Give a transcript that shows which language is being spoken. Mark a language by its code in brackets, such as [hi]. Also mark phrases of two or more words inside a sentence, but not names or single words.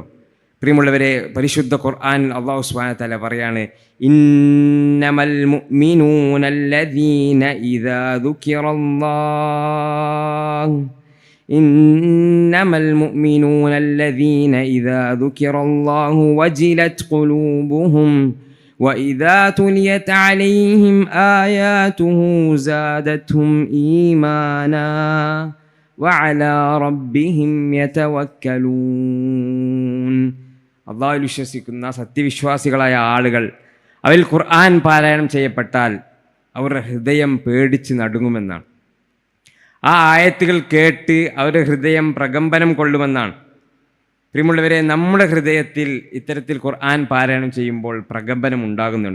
[ml] പ്രിയമുള്ളവരെ, പരിശുദ്ധ ഖുർആൻ അല്ലാഹു [ar] سبحانه و تعالى [ml] പറയാണ്, [ar] إنما المؤمنون الذين إذا ذكر الله إنما المؤمنون الذين إذا ذكر الله وجلت قلوبهم وإذا تليت عليهم آياته زادتهم إيمانا وعلى ربهم يتوكلون. [ml] അല്ലാഹുവിൽ വിശ്വസിക്കുന്ന സത്യവിശ്വാസികളായ ആളുകൾ അവരിൽ ഖുർആൻ പാരായണം ചെയ്യപ്പെട്ടാൽ അവരുടെ ഹൃദയം പേടിച്ച് നടുങ്ങുമെന്നാണ്. ആ ആയത്തുകൾ കേട്ട് അവരുടെ ഹൃദയം പ്രകമ്പനം കൊള്ളുമെന്നാണ്. പ്രിയമുള്ളവരെ, നമ്മുടെ ഹൃദയത്തിൽ ഇത്തരത്തിൽ ഖുർആൻ പാരായണം ചെയ്യുമ്പോൾ പ്രകമ്പനം ഉണ്ടാകുന്നുണ്ടോ?